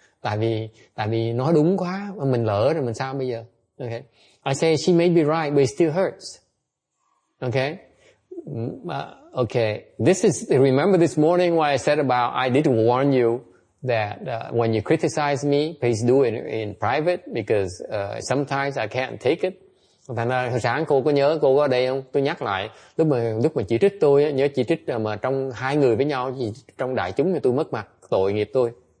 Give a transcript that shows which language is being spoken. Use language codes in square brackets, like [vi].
[vi] Tại vì nói đúng quá, mình lỡ rồi mình sao bây giờ? [en] Okay. I say she may be right, but it still hurts. Okay. Okay. Remember this morning what I said about I did warn you that when you criticize me, please do it in private because sometimes I can't take it. [vi] Thành ra hồi sáng cô có nhớ, cô có ở đây không? Tôi nhắc lại, lúc mà chỉ trích tôi, nhớ chỉ trích mà trong hai người với nhau, trong đại chúng thì tôi mất mặt, tội nghiệp tôi.